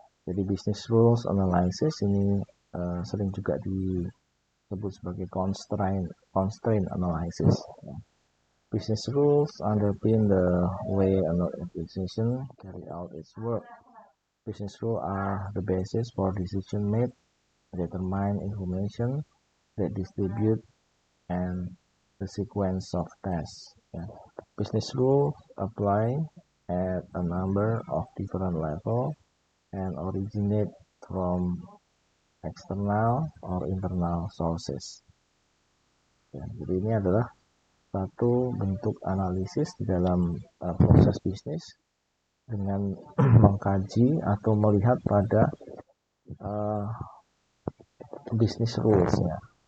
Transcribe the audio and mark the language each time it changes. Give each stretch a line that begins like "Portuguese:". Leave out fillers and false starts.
Indonesian: Jadi business rules analysis ini sering juga disebut sebagai constraint analysis. Ya.
English: Business rules underpin the way an organization carry out its work. Business rules are the basis for decision made, determine information that distribute, and the sequence of tasks. Yeah. Business rules apply at a number of different levels and originate from external or internal sources.
Indonesian: Ya, jadi ini adalah satu bentuk analisis di dalam proses bisnis dengan mengkaji atau melihat pada business rules ya.